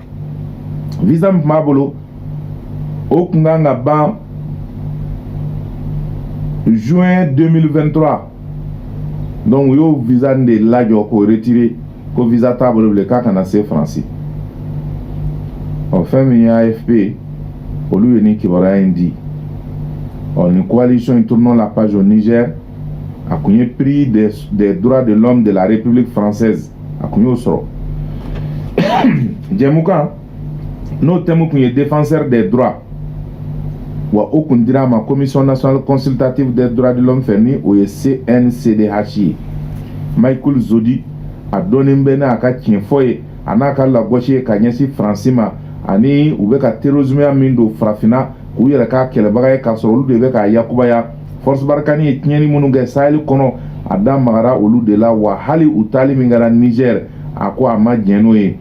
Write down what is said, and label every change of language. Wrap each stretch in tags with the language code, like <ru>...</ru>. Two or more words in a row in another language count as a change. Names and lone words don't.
<bm>Visa min tun b'a bolo o tun kan ka ban juin 2023 donc u y'o visa de lajɔ k'o retirer ko visa t'a bolo bilen k'a kana se Faransi. Fɛn min ye AFP olu ye nin kibaruya in di nin coalition in Tournons la Page au Niger a kun ye</bm> <fr>prix des droits de l'homme de la République française</fr> <bm>a kun y'o sɔrɔ jɛmukan n'o thème kun ye</bm> <fr>défenseur des droits</fr> <bm>wa o kun dira ma</bm> <fr>commission nationale consultative des droits de l'homme</fr> <bm>fɛ ni o ye CNCDH ye. Michael Zodi a dɔnnen bɛ n'a ka tiɲɛ fɔ ye a n'a ka lagosi ye ka ɲɛsin Faransi ma ani u bɛ ka terrorisme min don farafinna k'u yɛrɛ k'a kɛlɛbaga ye k'a sɔrɔ olu de bɛ ka yakubaya. Force Barkhane ye tiɲɛni minnu kɛ Sahel kɔnɔ a da magara olu de la wa hali u taali min kɛra Niger a ko a ma diɲɛ n'o ye.</bm>